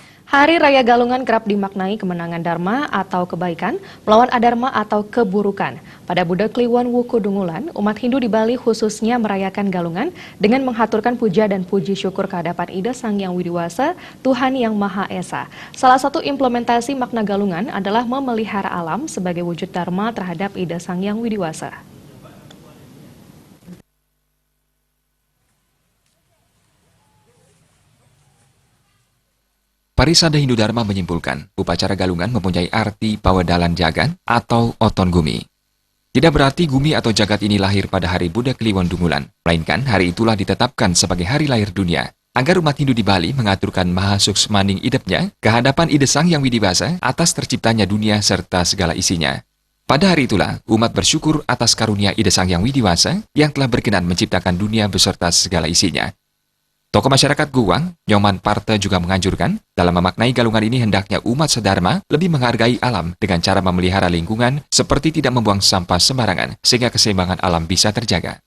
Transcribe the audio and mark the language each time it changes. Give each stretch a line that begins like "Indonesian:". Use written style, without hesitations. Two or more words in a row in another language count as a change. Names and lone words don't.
Indonesian: Hari Raya Galungan kerap dimaknai kemenangan Dharma atau kebaikan melawan adharma atau keburukan. Pada Budak Kliwon Wuku Dungulan, umat Hindu di Bali khususnya merayakan Galungan dengan menghaturkan puja dan puji syukur kehadapan Ida Sang Hyang Widiwasa, Tuhan Yang Maha Esa. Salah satu implementasi makna Galungan adalah memelihara alam sebagai wujud Dharma terhadap Ida Sang Hyang Widiwasa. Parisada Hindu Dharma menyimpulkan, upacara Galungan mempunyai arti
Balinese: pawadalan jagat
Indonesian: atau
Balinese: oton gumi.
Indonesian: Tidak berarti gumi atau jagat ini lahir pada hari Budak Kliwon Dungulan, melainkan hari itulah ditetapkan sebagai hari lahir dunia, agar umat Hindu di Bali mengaturkan
Balinese: maha suksmaning idepnya
Indonesian: ke hadapan Ida Sang Hyang Widiwasa atas terciptanya dunia serta segala isinya. Pada hari itulah, umat bersyukur atas karunia Ida Sang Hyang Widiwasa yang telah berkenan menciptakan dunia beserta segala isinya. Tokoh masyarakat Guwang, Nyoman Parta juga menganjurkan, dalam memaknai Galungan ini hendaknya umat sedharma lebih menghargai alam dengan cara memelihara lingkungan seperti tidak membuang sampah sembarangan, sehingga keseimbangan alam bisa terjaga.